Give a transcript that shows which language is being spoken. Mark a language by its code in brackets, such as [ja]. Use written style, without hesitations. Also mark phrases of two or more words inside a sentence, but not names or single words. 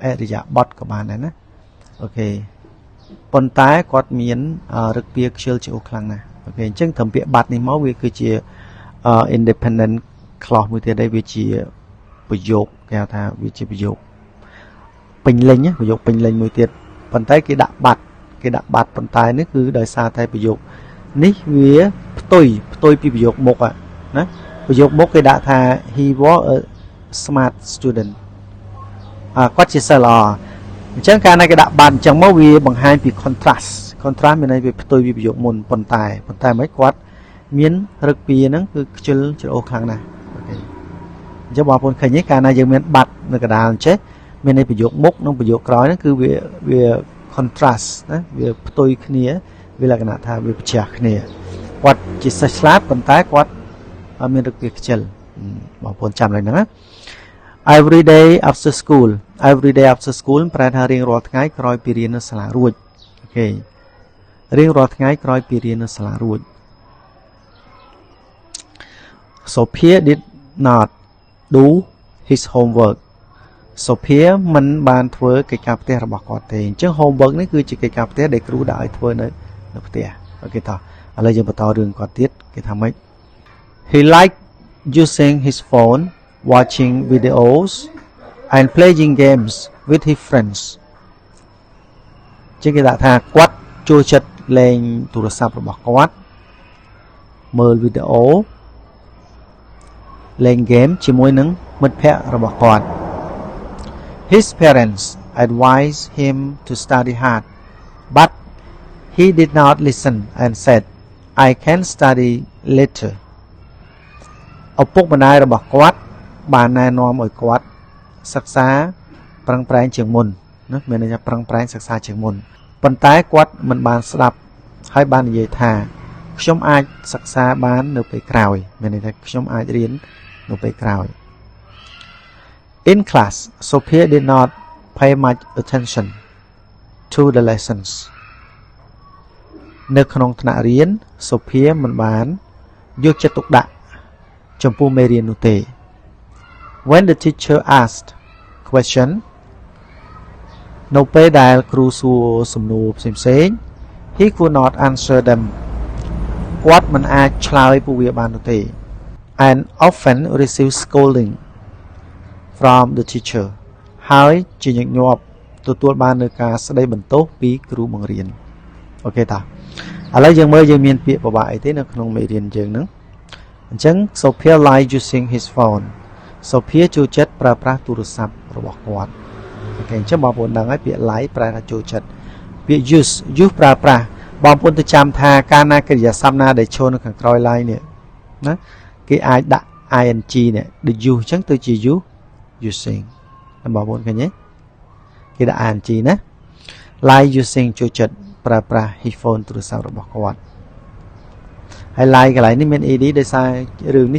[km] រិយាបថក៏បានដែរណាអូខេប៉ុន្តែគាត់មានរឹកពាខ្ជិលច្រអូសខ្លាំងណាស់អូខេអញ្ចឹងត្រឹមពាក្យបាត់នេះមកវាគឺជា [en] independent clause [km] មួយទៀតដែរវាជាប្រយោគគេហៅថាវាជាប្រយោគពេញលេញប្រយោគពេញលេញមួយទៀតប៉ុន្តែគេដាក់បាត់ប៉ុន្តែ នេះគឺដោយសារតែប្រយោគនេះវាផ្ទុយពីប្រយោគមុខណាប្រយោគមុខគេដាក់ថា [en] he was a smart student [km] គាត់ជាសិស្សល្អអញ្ចឹងកាលណាគេដាក់បាត់អញ្ចឹងមកវាបង្ហាញពី contrast មានន័យវាផ្ទុយពីប្រយោគ មុនប៉ុន្តែមិនគាត់មានរឹកពាហ្នឹងគឺខ្ជិលច្រអូសខ្លាំងណាស់អូខេអញ្ចឹងបងប្អូនឃើញទេកាលណាយើងមាន បាត់នៅកណ្ដាលអញ្ចេះមានន័យប្រយោគមុខនិងប្រយោគក្រោយហ្នឹងគឺវា contrast ណាវាផ្ទុយគ្នាវាលក្ខណៈថាវាប្រឆាំងគ្នាគាត់ជាសិស្សឆ្លាតប៉ុន្តែគាត់មានរឹកពាខ្ជិលបងប្អូនចាំឡើងហ្នឹងណា [en] every day after school [km] ប្រែថារៀងរាល់ថ្ងៃក្រោយពីរៀននៅសាលារួចអូខេរៀងរាល់ថ្ងៃក្រោយពីរៀននៅសាលារួច [en] Sophia did not do his homework [km] Sophia មិនបានធ្វើកិច្ចការផ្ទះរបស់គាត់ទេអញ្ចឹង homework នេះគឺជាកិច្ចការផ្ទះដែលគ្រូដាក់ឲ្យធ្វើនៅផ្ទះអូខេតោះឥឡូវយើងបន្តរឿងគាត់ទៀតគេថាម៉េច [en] He liked using his phone, watching videos, and playing games with his friends. [km] ជាងគេដាក់ថាគាត់ចូលចិត្តលេងទូរស័ព្ទរបស់គាត់មើលវីដេអូលេងហ្គេមជាមួយនឹងមិត្តភ័ក្តិរបស់គាត់ [en] His parents advised him to study hard, but he did not listen and said, I can study later. [km] ឪពុកម្ដាយរបស់គាត់បានណែនាំឲ្យគាត់សិក្សាប្រឹងប្រែងជាងមុនណាមានន័យថាប្រឹងប្រែងសិក្សាជាងមុនប៉ុន្តែគាត់មិនបានស្ដាប់ហើយបាននិយាយថាខ្ញុំអាចសិក្សាបាននៅពេលក្រោយមានន័យថាខ្ញុំអាចរៀននៅពេលក្រោយ [en] In class, Sophia did not pay much attention to the lessons. [km] នៅក្នុងថ្នាក់រៀន Sophia មិនបានយកចិត្តទុកដាក់ចំពោះមេរៀននោះទេ [en] When the teacher asked question [km] នៅពេលដែលគ្រូសួរសំណួរផ្សេងៗ [en] he could not answer them [km] គាត់មិនអាចឆ្លើយពួកវាបាននោះទេ [en] and often received scolding from the teacher [km] ហើយជាញឹកញាប់ទទួលបាននូវការស្ដីបន្ទោសពីគ្រូបង្រៀនអូខេតាឥឡូវយើងមើលយើងមានពាក្យពិបាកអីទេនៅ ក្នុងមេរៀនយើងហ្នឹងអញ្ចឹង [en] Sophia liked using his phone [km] Sophia ចូលចិត្តប្រើប្រាស់ទូរស័ព្ទរបស់គាត់អូខេអញ្ចឹងបងប្អូនដឹងហើយពាក្យ like ប្រែថាចូលចិត្តពាក្យ use ប្រើប្រាស់បងប្អូនទៅចាំថាកាលណាកិរិយាសព្ទណាដែលចូលនៅខាងក្រោយ like នេះ ណាគេអាចដាក់ ing នេះ the use អញ្ចឹងទៅជា use using បងប្អូនឃើញទេគេដាក់ ing ណា [en] like using [km] ចូលចិត្តប្រើប្រាស់ [en] his phone [km] ទូរស័ព្ទរបស់គាត់ហើយ like កន្លែងនេះមាន ed ដោយសាររឿងនេះ